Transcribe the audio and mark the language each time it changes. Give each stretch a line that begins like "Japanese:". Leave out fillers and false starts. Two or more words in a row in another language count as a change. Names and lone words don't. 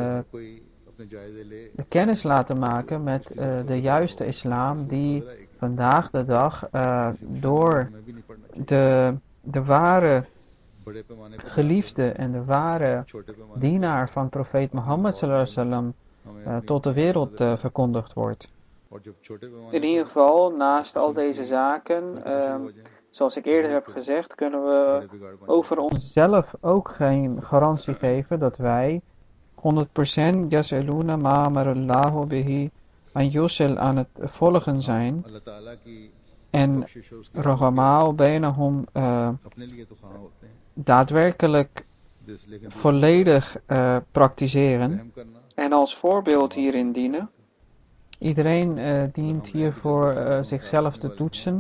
Dutch: de kennis laten maken met de juiste islam die vandaag de dag door de ware geliefde en de ware dienaar van profeet Mohammed
Arabic: صلى الله عليه وسلم
Dutch: tot de wereld verkondigd wordt. In ieder geval, naast al deze zaken, zoals ik eerder heb gezegd, kunnen we over onszelf ook geen garantie geven dat wij 100%
Arabic: يصلون ما أمر الله به أن يوصل
Dutch: aan het volgen zijn en
Arabic: رحماء بينهم
Dutch: daadwerkelijk volledig praktiseren en als voorbeeld hierin dienen. Iedereen dient hiervoor zichzelf te toetsen.